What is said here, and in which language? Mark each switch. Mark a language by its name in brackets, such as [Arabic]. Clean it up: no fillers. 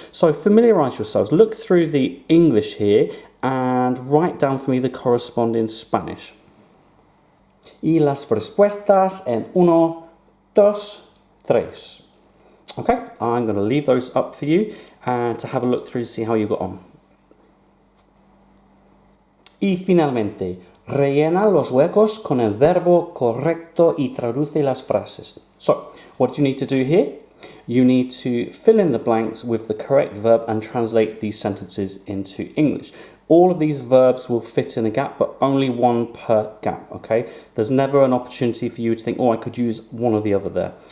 [English] So familiarize yourselves. Look through the English here and write down for me the corresponding Spanish. [Spanish] Y las respuestas en 1, 2, 3. [English] Okay, I'm going to leave those up for you and to have a look through to see how you got on. [Spanish] Y finalmente, rellena los huecos con el verbo correcto y traduce las frases. [English] So, what do you need to do here? You need to fill in the blanks with the correct verb and translate these sentences into English. All of these verbs will fit in a gap, but only one per gap, okay? There's never an opportunity for you to think, oh, I could use one or the other there.